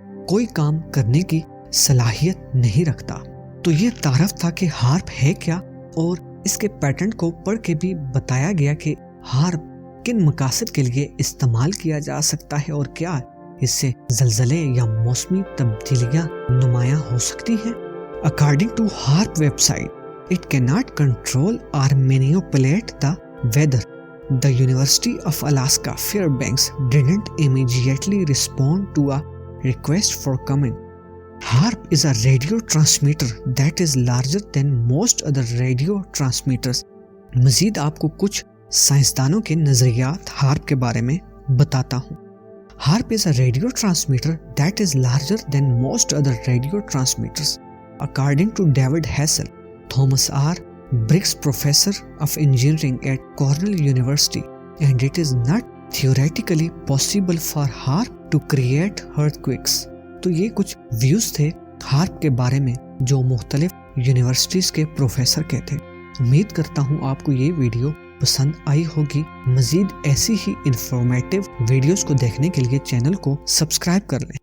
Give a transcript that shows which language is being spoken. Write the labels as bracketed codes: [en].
[ur] کوئی کام کرنے کی صلاحیت نہیں رکھتا۔ تو یہ تعارف تھا کہ ہارپ ہے کیا، اور اس کے پیٹرن کو پڑھ کے بھی بتایا گیا کہ ہارپ کن مقاصد کے لیے استعمال کیا جا سکتا ہے اور کیا اس سے زلزلے یا موسمی تبدیلیاں نمایاں ہو سکتی ہیں۔ [en] According to HAARP website, it cannot control or manipulate the weather. The University of Alaska Fairbanks didn't immediately respond to a request for comment. HAARP is a radio transmitter that is larger than most other radio transmitters. [ur] مزید آپ کو کچھ سائنسدانوں کے نظریات HAARP کے بارے میں بتاتا ہوں۔ [en] HAARP is a radio transmitter that is larger than most other radio transmitters. According to David Hassel, Thomas R. Briggs Professor of Engineering at Cornell University, and it is not theoretically possible for HAARP to create earthquakes. [ur] تو یہ کچھ views تھے HAARP کے بارے میں جو مختلف universities کے پروفیسر کے تھے۔ امید کرتا ہوں آپ کو یہ ویڈیو پسند آئی ہوگی۔ مزید ایسی ہی انفارمیٹیو ویڈیوز کو دیکھنے کے لیے چینل کو سبسکرائب کر لیں۔